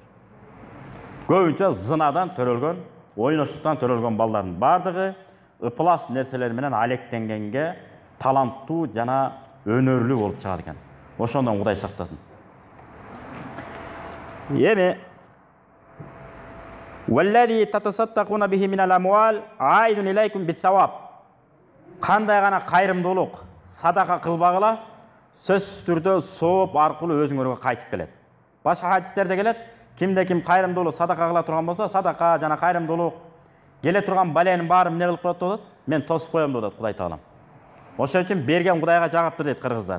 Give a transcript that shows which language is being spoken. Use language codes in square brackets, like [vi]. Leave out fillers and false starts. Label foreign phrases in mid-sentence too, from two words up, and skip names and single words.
[ky] Көбүнчө зынадан төрөлгөн, ойношуктан төрөлгөн балдардын бардыгы ыплас нерселер менен алектенгенге таланттуу жана өнөрлүү болуп чыгат экен. Ошондон Кудай сактасын. [ar] Эми والذي تتصدقون به من الأموال عائد إليكم بالثواب. [ky] Кандай гана кайрымдуулук, садака кылбагыла, сөзсүз түрдө сооп аркылуу өзүңөргө кайтып келет. Башка хадистерде келет, кимде ким кайрымдуулук, садака кыла турган болсо, садака жана кайрымдуулук келе турган баленин баарын эмне кылып коет деп атат? Мен тосуп коем деп атат Кудай Таалам. Ошон үчүн берген Кудайга жагаптыр дейт кыргыздар.